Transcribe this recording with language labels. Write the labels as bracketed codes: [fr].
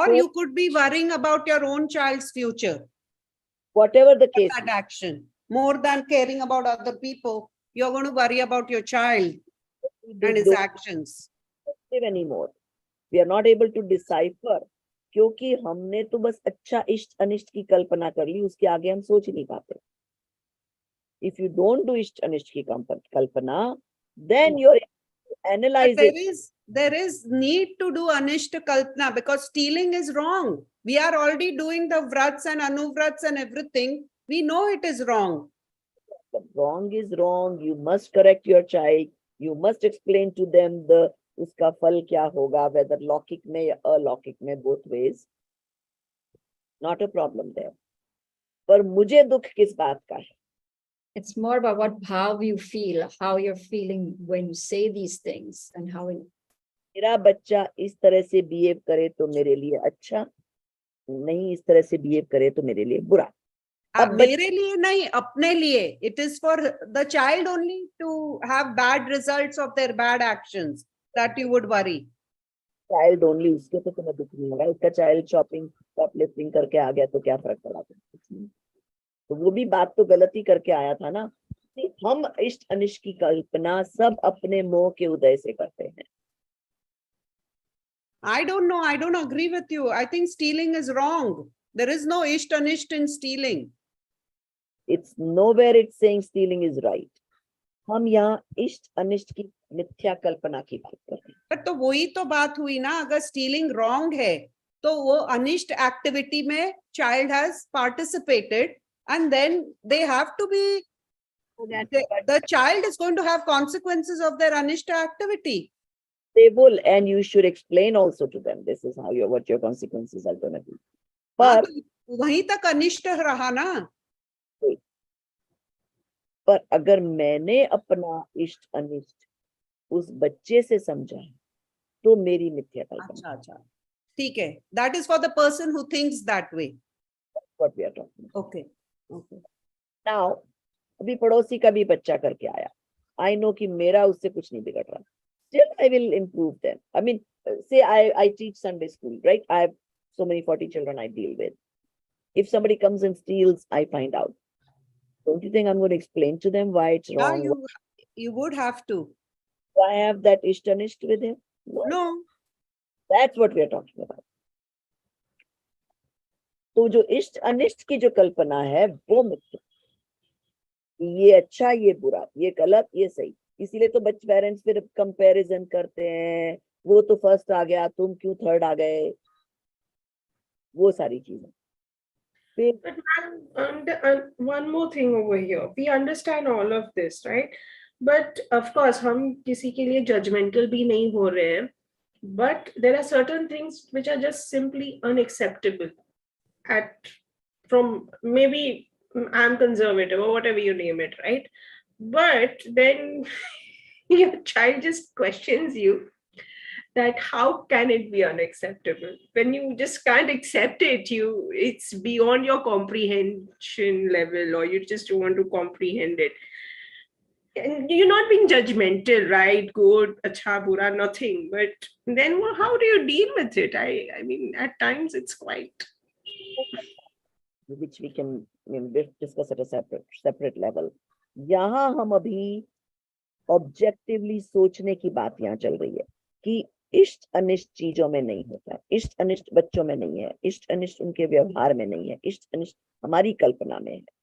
[en] Or you could be worrying about your own child's future. Whatever the case. That action, more than caring about other people, you're going to worry about your child and his actions. Anymore. We are not able to decipher, [hi] क्योंकि हमने तो बस अच्छा इष्ट अनिष्ट की कल्पना कर ली, उसके आगे हम सोच नहीं पाते। [en] If you don't do [hi] इष्ट अनिष्ट की कल्पना, [en] then you're analyzing. There is need to do anisht kalpana because stealing is wrong. We are already doing the vrats and anuvrats and everything. We know it is wrong. But wrong is wrong. You must correct your child. You must explain to them [hi] उसका फल क्या होगा, [en] whether [hi] लौकिक में या अलौकिक में, [en] both ways. Not a problem there. [hi] पर मुझे दुख किस बात का है? [en] It's more about how you feel, how you're feeling when you say these things and how [hi] मेरा बच्चा इस तरह से बिहेव करे तो मेरे लिए अच्छा, नहीं इस तरह से बिहेव करे तो मेरे लिए बुरा। अब मेरे लिए नहीं, अपने लिए. [en] It is for the child only to have bad results of their bad actions that you would worry. Child only, [hi] उसके तो तुम्हें दुख नहीं होगा, इसका child शॉपलिफ्टिंग करके आ गया तो क्या फर्क पड़ा? तो वो भी बात तो गलत ही करके आया था ना। हम इष्ट अनिष्ट की कल्पना सब अपने मोह के उदय से करते हैं। [en] I don't know. I don't agree with you. I think stealing is wrong. There is no isht anisht in stealing. It's nowhere it's saying stealing is right. [hi] हम यहाँ इष्ट अनिष्ट की मिथ्या कल्पना की बात कर रहे हैं। पर तो वही तो बात हुई ना, अगर [en] stealing wrong [hi] है तो वो अनिष्ट एक्टिविटी में [en] child has participated and then they have to be, the child is going to have consequences of their anisht activity. They will, and you should explain also to them, this is how what your consequences are going to be. [hi] पर वहीं तक अनिष्ट रहा ना। पर अगर मैंने अपना इष्ट अनिष्ट उस बच्चे से समझा तो मेरी मिथ्या कल्पना। अच्छा, ठीक है, [en] that is for the person who thinks that way. That's what we are talking about. Okay. [hi] Now, अभी पड़ोसी का भी बच्चा करके आया, [en] I know [hi] कि मेरा उससे कुछ नहीं बिगड़ रहा, [en] still I will improve them. I mean, say I teach Sunday school, right? I have so many 40 children I deal with. If somebody comes and steals, I find out. Don't you think I'm going to explain to them why it's wrong? Yeah, you would have to. Do I have that ishtanisht with him? No. That's what we are talking about. [hi] तो जो इष्ट अनिष्ट की जो कल्पना है वो मिथ्या, ये अच्छा ये बुरा, ये गलत ये सही, इसीलिए तो बच्चे पेरेंट्स फिर कंपैरिजन करते हैं, वो तो फर्स्ट आ गया तुम क्यों थर्ड आ गए, वो सारी चीजें। [en] And one more thing over here, we understand all of this, right? But of course, [hi] हम किसी के लिए [en] judgmental [hi] भी नहीं हो रहे हैं, [en] but there are certain things which are just simply unacceptable. From maybe I'm conservative or whatever you name it, right? But then your child just questions you that how can it be unacceptable when you just can't accept it, it's beyond your comprehension level, or you just want to comprehend it. And you're not being judgmental, right? Good, [hi] acha, bura, [en] nothing. But then how do you deal with it? I mean, at times it's quite. which we can discuss at a separate level. [hi] यहाँ हम अभी objectively सोचने की बात यहाँ चल रही है कि इष्ट अनिष्ट चीजों में नहीं होता है, इष्ट अनिष्ट बच्चों में नहीं है, इष्ट अनिष्ट उनके व्यवहार में नहीं है, इष्ट अनिष्ट हमारी कल्पना में है.